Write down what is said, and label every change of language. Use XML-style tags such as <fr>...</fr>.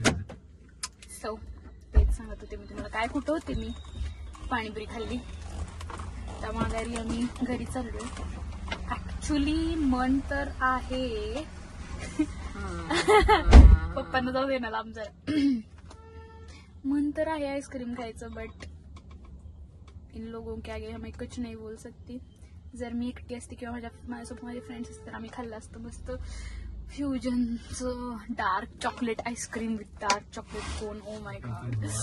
<mr>So तेच सांगत होते मी तुम्हाला. काय कुठं होते मी? पाणीपुरी खाल्ली. त्या माघारी आम्ही घरी चाललोय. ऍक्च्युली मन तर आहे पप्पांना जाऊ दे ना लांब जरा. मन तर आहे आईस्क्रीम खायचं.</mr> <hi>बट इन लोगों के आगे हमें कुछ नहीं बोल सकती.</hi> <mr>जर मी एकटी असते किंवा माझ्यासोबत माझे फ्रेंड्स असते तर आम्ही खाल्लं असतं मस्त फ्युजनचं dark chocolate ice cream with dark chocolate cone.</mr> <en>Oh my god.</en>